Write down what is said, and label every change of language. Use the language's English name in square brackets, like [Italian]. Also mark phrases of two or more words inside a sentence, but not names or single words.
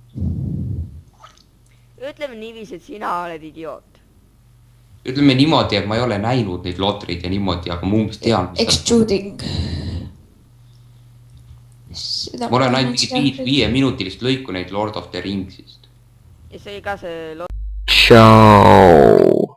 [Estonian] Ütleme niiviisi, et sina oled idioot. Ütleme niimoodi, et ma ei ole näinud neid lotreid ja niimoodi, aga ma umbes tean. Extruding. Ma olen ainult mingit 5-minutilist lõiku neid Lord of the Ringsist. Ja see ka see... Tšau.